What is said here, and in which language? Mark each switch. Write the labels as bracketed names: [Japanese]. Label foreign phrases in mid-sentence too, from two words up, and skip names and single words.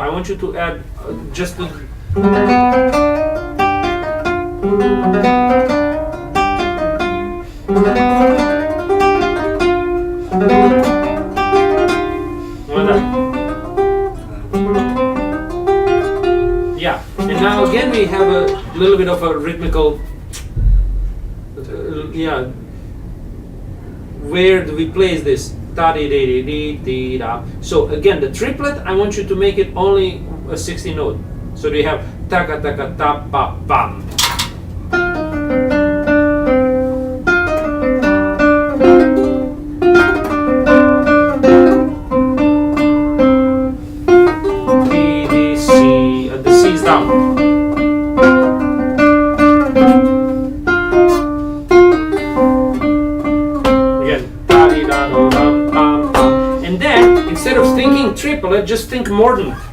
[English] I want you to add just the. Yeah, and now again we have a little bit of a rhythmical. Yeah. Where do we place this? So again, the triplet, I want you to make it only a 60 note. So we have taka taka ta pa pam. D, D, C, the C is down. Instead of thinking triplet, just think mordant.